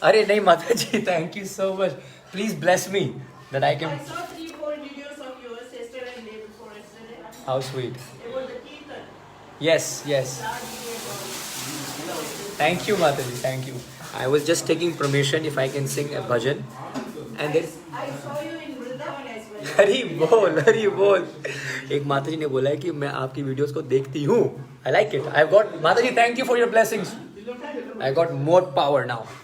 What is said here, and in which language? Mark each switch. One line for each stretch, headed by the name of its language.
Hindi: अरे नहीं
English: माता जी, thank you so much. Please bless me that I can. I saw 3-4 videos of yours yesterday and day before yesterday. How sweet. It was the Kirtan. Yes. Thank you, Mataji. Thank you. I was just taking permission if I can sing a bhajan, and then. I saw you in Vrindavan as well.
Hindi: हरी बोल. एक माताजी ने बोला है कि मैं आपकी videos को देखती हूँ.
English: I like it. I've got Mataji. Thank you for your blessings. I got more power now.